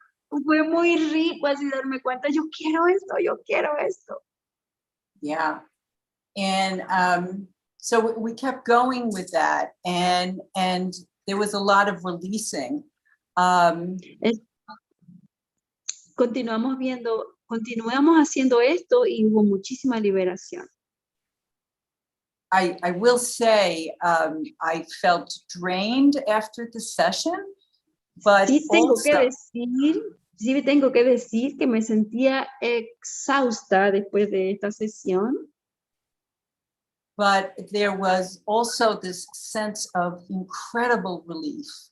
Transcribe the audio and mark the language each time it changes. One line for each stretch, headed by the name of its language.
Spanish: Fue muy rico así darme cuenta, yo quiero esto.
English: Yeah. And so we kept going with that, and there was a lot of releasing.
Spanish: Continuamos haciendo esto y hubo muchísima liberación.
English: I will say I felt drained after the session, but
Spanish: Sí tengo que
English: also,
Spanish: decir, sí tengo que decir que me sentía exhausta después de esta sesión,
English: but there was also this sense of incredible relief.